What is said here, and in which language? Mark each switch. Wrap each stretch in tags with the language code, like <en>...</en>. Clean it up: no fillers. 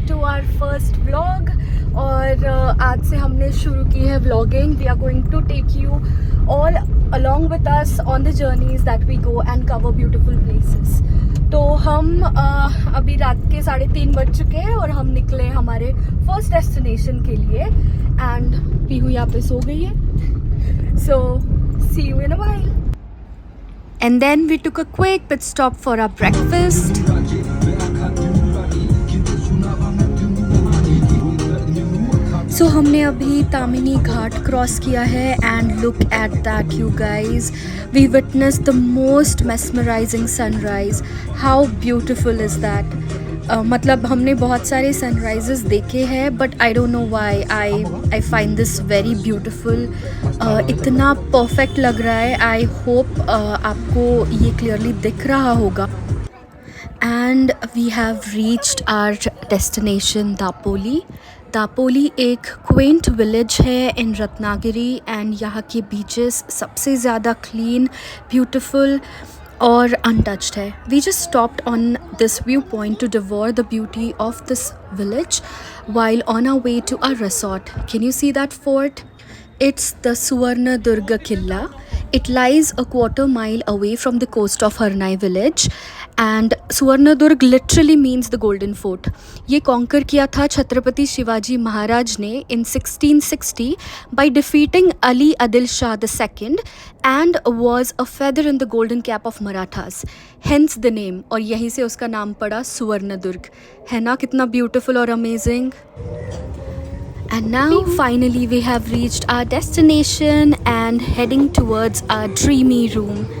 <hi>और आज से हमने शुरू की है vlogging.</hi> <en>We are going to take you all along with us on the journeys that we go and cover beautiful places.</en> <hi>तो हम अभी रात के 3:30 बज चुके हैं और हम निकले हमारे फर्स्ट डेस्टिनेशन के लिए.</hi> <en>and</en> <hi>पीहू यहाँ पे सो गई है.</hi> <en>So see you in a while. And then we took a quick pit stop for our breakfast.</en> <hi>So हमने अभी तामिनी घाट क्रॉस किया है</hi> <en>and look at that you guys. We witnessed the most mesmerizing sunrise. How beautiful is that?</en> <hi>मतलब हमने बहुत सारे sunrises देखे हैं</hi> <en>But I don't know why I find this very beautiful.</en> <hi>इतना परफेक्ट लग रहा है.</hi> <en>I hope</en> <hi>आपको ये क्लियरली दिख रहा होगा.</hi> <en>And we have reached our destination Dapoli.</en> <hi>Dapoli एक क्वेंट विलेज है इन रत्नागिरी एंड यहाँ के बीचेस सबसे ज़्यादा क्लीन, ब्यूटीफुल और untouched है.</hi> <en>We just stopped on this viewpoint to devour the beauty of this village while on our way to our resort. Can you see that fort? It's the Suvarnadurga Killa. It lies a quarter mile away from the coast of Harnai village and Suvarnadurg literally means the golden fort.</en> <hi>ये conquer किया था</hi> <en>छत्रपति शिवाजी महाराज ने in 1660 by defeating Ali Adil Shah II and was a feather in the golden cap of Marathas. Hence the name.</en> <hi>और यहीं से उसका नाम पड़ा सुवर्णदुर्ग. है ना कितना beautiful और amazing.</hi> <en>And now finally we have reached our destination and heading towards our dreamy room.</en>